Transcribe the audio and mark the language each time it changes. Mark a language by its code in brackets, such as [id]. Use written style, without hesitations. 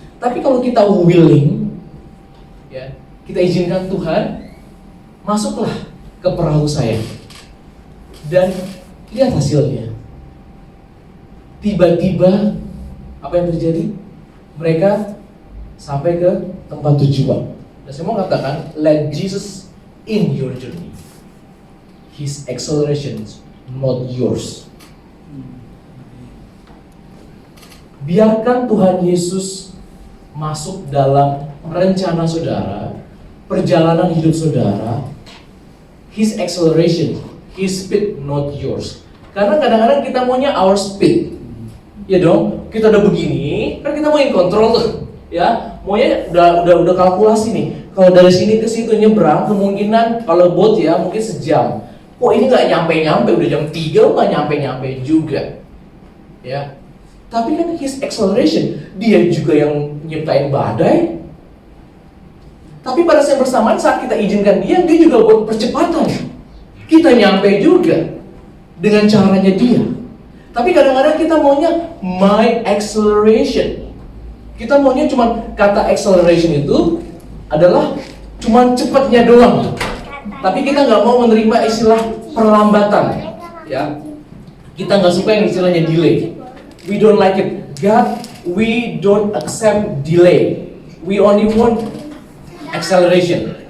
[id] Tapi kalau kita willing, ya, kita izinkan Tuhan, masuklah ke perahu saya, dan lihat hasilnya. Tiba-tiba apa yang terjadi? Mereka sampai ke tempat tujuan. Dan saya mau katakan, [en] let Jesus in your journey. His acceleration, not yours. [id] Biarkan Tuhan Yesus masuk dalam rencana saudara, perjalanan hidup saudara. [en] His acceleration, his speed, not yours. [id] Karena kadang-kadang kita maunya [en] our speed, [id] ya dong. Kita udah begini, kan kita mau yang kontrol tuh, ya. Maunya udah kalkulasi nih. Kalau dari sini ke situ nyebrang, kemungkinan kalau boat ya mungkin sejam. Kok ini nggak nyampe-nyampe, udah jam 3 nggak nyampe-nyampe juga, ya. Tapi kan [en] his acceleration, [id] dia juga yang nyiptain badai. Tapi pada saat bersamaan saat kita izinkan dia juga buat percepatan. Kita nyampe juga dengan caranya dia. Tapi kadang-kadang kita maunya [en] my acceleration. [id] Kita maunya cuma kata acceleration itu adalah cuma cepatnya doang. Tapi kita nggak mau menerima istilah perlambatan. Ya, kita nggak suka yang istilahnya delay. [en] We don't like it. God, we don't accept delay. We only want acceleration.